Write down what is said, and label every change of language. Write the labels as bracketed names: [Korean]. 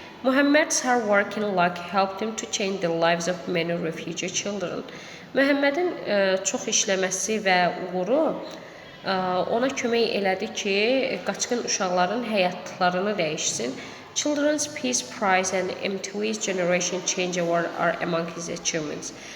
[English] Muhammed's hard work and luck helped him to change the lives of many refugee children. [Azerbaijani] Muhammedin çox işləməsi və uğuru ona kömək elədi ki, qaçqın uşaqların həyatlarını dəyişsin. [English] Children's Peace Prize and MTV's Generation Change Award are among his achievements.